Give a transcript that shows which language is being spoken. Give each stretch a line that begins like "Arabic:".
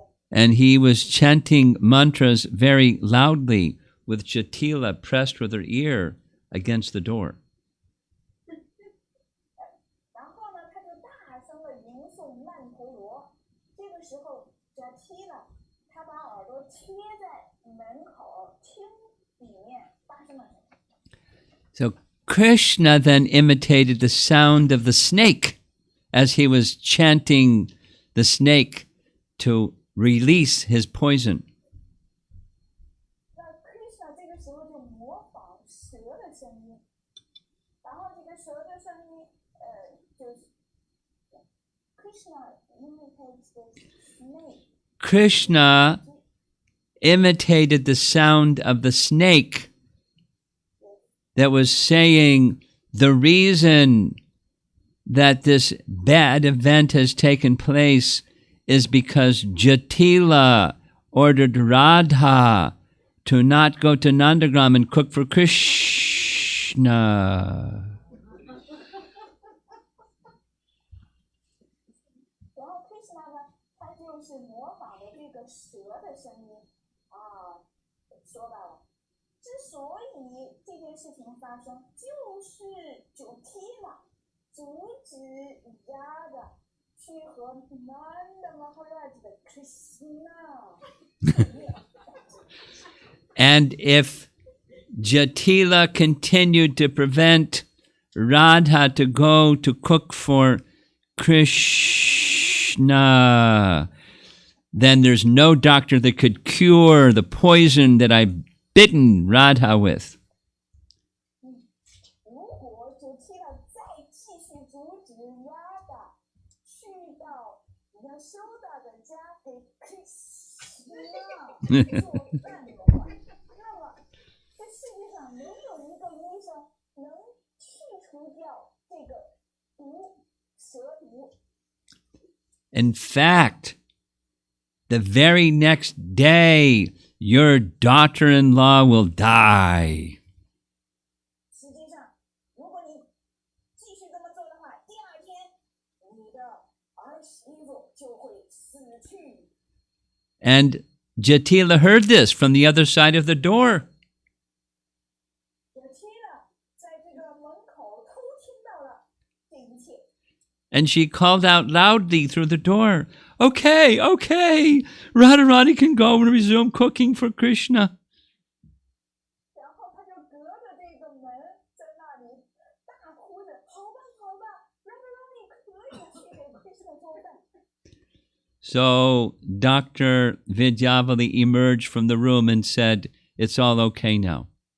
English: and he was chanting mantras very loudly with Jatila pressed with her ear against the door.
Chinese: 然后呢，他就大声的吟诵曼陀罗。这个时候，Jatila他把耳朵贴在门口，听里面发生了什么。
English: So Krishna then imitated the sound of the snake as he was chanting the snake to release his poison.
Chinese: 那 Krishna 这个时候就模仿蛇的声音，然后这个蛇的声音，就是
English: Krishna imitates the snake. Krishna imitated the sound of the snake that was saying the reason that this bad event has taken place is because Jatila ordered Radha to not go to Nandagram and cook for Krishna.
Chinese: 然后 Krishna 呢，他就是模仿的这个蛇的声音啊，说到了，之所以这件事情发生，就是Jatila阻止Radha去和 Nanda Maharaj 的 Krishna。
English: And if Jatila continued to prevent Radha to go to cook for Krishna, then there's no doctor that could cure the poison that I've bitten Radha with.
Chinese: 如果Jatila再继续阻止 Radha 去到Yashoda 的家给 Krishna 做饭的话，那么这世界上没有一个医生能去除掉这个蛇毒。
English: In fact, the very next day, your daughter-in-law will die.
Chinese: 实际上，如果你继续这么做的话，第二天你的儿媳妇就会死去。
English: And Jatila heard this from the other side of the door.
Chinese: Jatila 在这个门口偷听到了这一切。
English: And she called out loudly through the door, "Okay, okay, Radharani can go and resume cooking for Krishna."
Chinese: 然后他就隔着这个门在那里大哭着：“好吧，好吧，让你可以去给 Krishna 做饭。”
English: So Dr. Vidyavali emerged from the room and said, "It's all okay now."